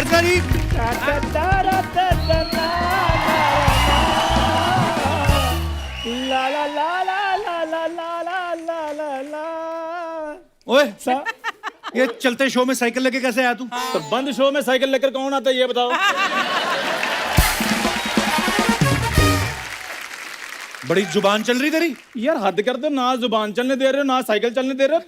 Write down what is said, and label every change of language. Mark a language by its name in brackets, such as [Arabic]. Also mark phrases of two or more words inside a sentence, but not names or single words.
[Hindi] ठीक। ला ला ला ला ला ला ला ला ला ला ला। ओए ये चलते शो में साइकिल लेके कैसे आया तू? तो बंद शो में साइकिल लेकर कौन आता है ये बताओ? बड़ी जुबान चल रही तेरी। यार हद कर दो, ना जुबान चलने दे रहे हो ना साइकिल चलने दे रहे हो।